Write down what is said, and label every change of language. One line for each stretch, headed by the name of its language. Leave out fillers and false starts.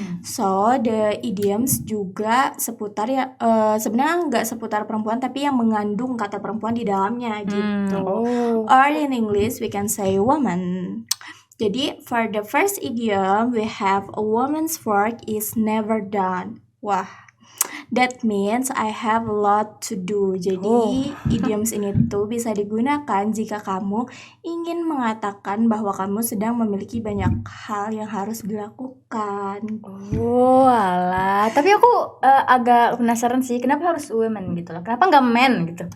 English: So, the idioms
Indonesian: juga seputar ya, sebenarnya nggak seputar perempuan tapi yang mengandung kata perempuan di dalamnya gitu.
English: Or in English we can say woman.
Indonesian: Jadi
English: for the first idiom we have a woman's work is never done. Wah, that means I have a lot to do.
Indonesian: Jadi idioms ini tuh bisa digunakan jika kamu ingin mengatakan bahwa kamu sedang memiliki banyak hal yang harus dilakukan. Oh, alah. Tapi aku agak penasaran sih, kenapa harus women gitu loh? Kenapa nggak men gitu?